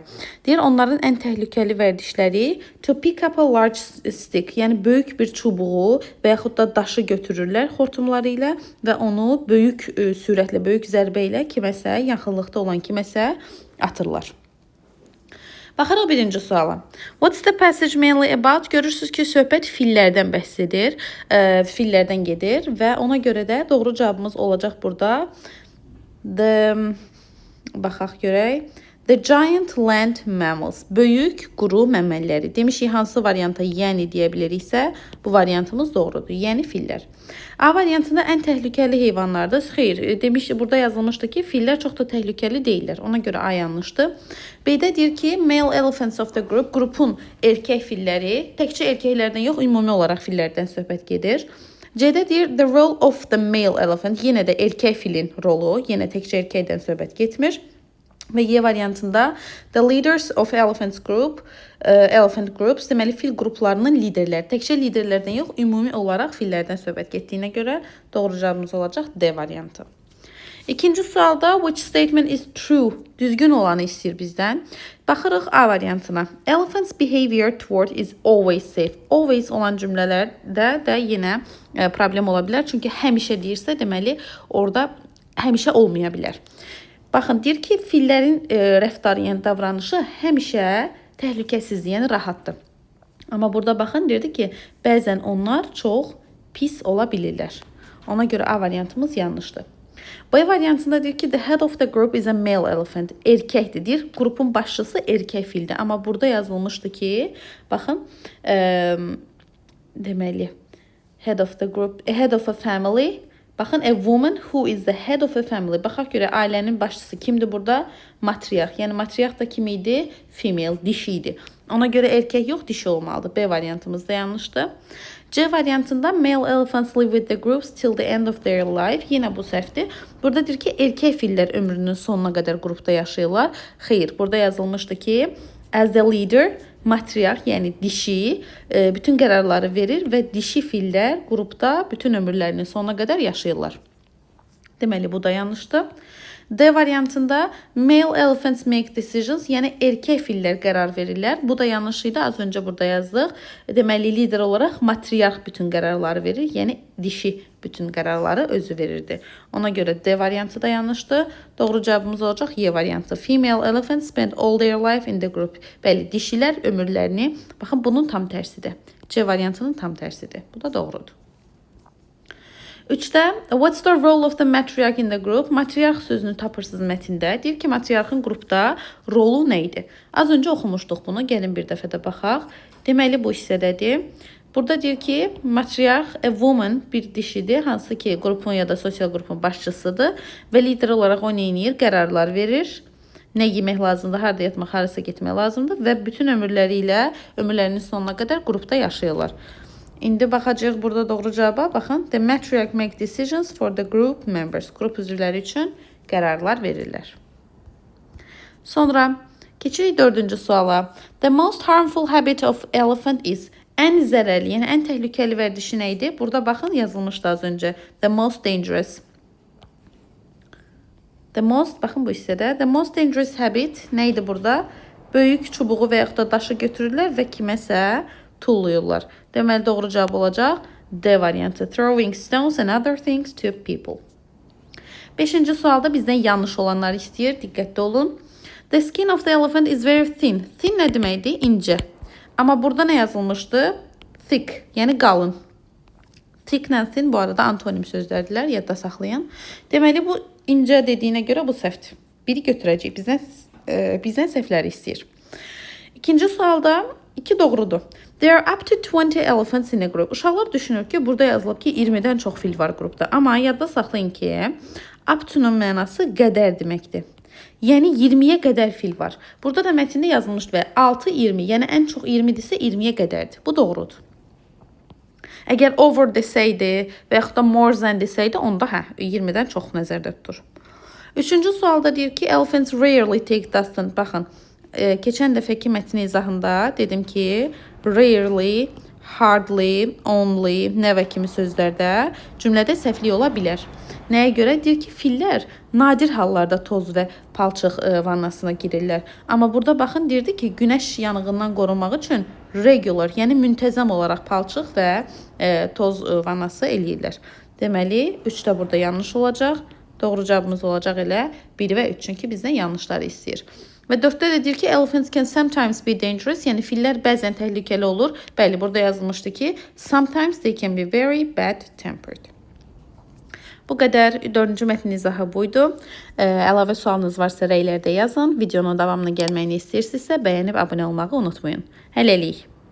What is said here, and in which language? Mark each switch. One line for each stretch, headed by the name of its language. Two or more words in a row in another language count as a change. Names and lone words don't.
Azerbaijani: Deyir, onların ən təhlükəli vərdişləri
English: to pick up a large stick,
Azerbaijani: yəni böyük bir çubuğu və yaxud da daşı götürürlər xortumları ilə və onu böyük sürətlə, böyük zərbə ilə kiməsə, yaxınlıqda olan kiməsə atırlar. Baxarıq birinci suala.
English: What's the passage mainly about?
Azerbaijani: Görürsünüz ki, söhbət fillərdən bəhs edir, fillərdən gedir və ona görə də doğru cavabımız olacaq burada. Baxaq görək.
English: The giant land mammals.
Azerbaijani: Böyük quru məməliləri. Demişik, hansı varianta yəni deyə biliriksə, bu variantımız doğrudur. Yəni fillər. A variantında ən təhlükəli heyvanlardır. Xeyr, demişik, burada yazılmışdı ki, fillər çox da təhlükəli deyirlər. Ona görə A yanlışdır. B-də deyir ki,
English: male elephants of the group,
Azerbaijani: qrupun erkək filləri, təkcə erkəklərdən yox, ümumi olaraq fillərdən söhbət gedir. C-də deyir,
English: the role of the male elephant,
Azerbaijani: yenə də erkək filin rolu, yenə təkcə erkəkdən söhbət getmir. Və Y variantında
English: the leaders of elephant groups,
Azerbaijani: deməli fil qruplarının liderləri, təkcə liderlərdən yox, ümumi olaraq fillərdən söhbət getdiyinə görə doğru cavabımız olacaq D variantı. İkinci sualda
English: which statement is true,
Azerbaijani: düzgün olanı istəyir bizdən. Baxırıq A variantına.
English: Elephant's behavior toward is always safe.
Azerbaijani: Always olan cümlələrdə də yenə problem ola bilər. Çünki həmişə deyirsə, deməli orada həmişə olmaya bilər. Baxın, deyir ki, fillərin rəftarı, yəni davranışı həmişə təhlükəsizdir, yəni rahatdır. Amma burada baxın, deyirdi ki, bəzən onlar çox pis ola bilirlər. Ona görə A variantımız yanlışdır. B variantında deyir ki,
English: the head of the group is a male elephant.
Azerbaijani: Erkəkdir, deyir, qrupun başçısı erkək fildir. Amma burada yazılmışdı ki, baxın, deməli,
English: head of the group, head of a family, Baxın, a woman who is the head of a family.
Azerbaijani: Baxaq görə ailənin başçısı kimdir burada? Matriarx. Yəni matriarx da kim idi? Female, dişi idi. Ona görə erkək yox, dişi olmalıdır. B variantımız da yanlışdır. C variantında
English: male elephants live with the groups till the end of their life.
Azerbaijani: Yine bu səhvdir. Burada deyir ki, erkək fillər ömrünün sonuna qədər qrupda yaşayırlar. Xeyr, burada yazılmışdı ki,
English: as the leader,
Azerbaijani: matriarx, yəni dişi bütün qərarları verir və dişi fillər qrupda bütün ömürlərinin sonuna qədər yaşayırlar. Deməli, bu da yanlışdır. D variantında
English: male elephants make decisions,
Azerbaijani: yəni erkək fillər qərar verirlər. Bu da yanlış idi. Az öncə burada yazdıq. Deməli, lider olaraq matriarx bütün qərarları verir, yəni dişi bütün qərarları özü verirdi. Ona görə D variantı da yanlışdır. Doğru cavabımız olacaq Y variantı.
English: Female elephants spend all their life in the group.
Azerbaijani: Bəli, dişilər ömürlərini, baxın, bunun tam tərsidir. C variantının tam tərsidir. Bu da doğrudur. 3-də,
English: what's the role of the matriarch in the group?
Azerbaijani: Matriarx sözünü tapırsınız mətndə. Deyir ki, matriarxın qrupda rolu nə idi? Az öncə oxumuşduq bunu. Gəlin bir dəfə də baxaq. Deməli, bu hissədədir. Burada deyir ki, matriarx, a woman, bir dişidir. Hansı ki, qrupun ya da sosial qrupun başçısıdır. Və lider olaraq o nə edir? Qərarlar verir. Nə yemək lazımdır, harada yatmaq, harasa getmək lazımdır. Və bütün ömürlərinin sonuna qədər qrupda yaşayırlar. İndi baxacağıq burada doğru cavaba. Baxın,
English: the matriarch make decisions for the group members.
Azerbaijani: Qrup üzvləri üçün qərarlar verirlər. Sonra keçirik 4-cü suala.
English: The most harmful habit of elephant is.
Azerbaijani: Ən zərərli, yəni ən təhlükəli vərdişi nə idi? Burada baxın, yazılmışdı az öncə.
English: The most dangerous. The most,
Azerbaijani: baxın bu hissədə.
English: The most dangerous habit
Azerbaijani: nə idi burada? Böyük çubuğu və yaxud da daşı götürürlər və kiməsə tulluyurlar. Deməli, doğru cavab olacaq D variantı.
English: Throwing stones and other things to people.
Azerbaijani: 5-ci sualda bizdən yanlış olanları istəyir. Diqqətli olun.
English: The skin of the elephant is very thin.
Azerbaijani: Thin nə deməkdir? İncə. Amma burada nə yazılmışdı? Thick, yəni qalın. Thick ilə thin bu arada antonim sözlərdirlər, yadda saxlayın. Deməli, bu incə dediyinə görə bu səhvdir. Biri götürəcək. Bizdən səhvləri istəyir. 2-ci sualda 2 doğrudur.
English: There are up to 20 elephants in a group.
Azerbaijani: Uşaqlar düşünür ki, burada yazılıb ki, 20-dən çox fil var qrupda. Amma yadda saxlayın ki,
English: up to-
Azerbaijani: nun mənası qədər deməkdir. Yəni 20-yə qədər fil var. Burada da mətndə yazılmışdı və 6-20, yəni ən çox 20-dirsə 20-yə qədərdir. Bu doğrudur. Əgər over desəydi və yaxud da
English: more than
Azerbaijani: desəydi, onda 20-dən çox nəzərdə tutur. 3-cü sualda deyir ki,
English: elephants rarely take dustin.
Azerbaijani: Baxın, keçən dəfəki mətnin izahında dedim ki,
English: rarely, hardly, only, never
Azerbaijani: kimi sözlərdə cümlədə səhvlik ola bilər. Nəyə görə? Deyir ki, fillər nadir hallarda toz və palçıq vannasına girirlər. Amma burada baxın, deyirdi ki, günəş yanığından qorunmaq üçün regular, yəni müntəzəm olaraq palçıq və toz vannası eləyirlər. Deməli, 3 də burada yanlış olacaq. Doğru cavabımız olacaq elə 1 və 3, çünki bizdən yanlışları istəyir. Və 4-də də deyir ki,
English: elephants can sometimes be dangerous,
Azerbaijani: yəni fillər bəzən təhlükəli olur. Bəli, burada yazılmışdı ki,
English: sometimes they can be very bad tempered.
Azerbaijani: Bu qədər 4-cü mətnin izahı buydu. Əlavə sualınız varsa rəylərdə yazın. Videonun davamına gəlməyini istəyirsinizsə bəyənib abunə olmağı unutmayın. Hələlik.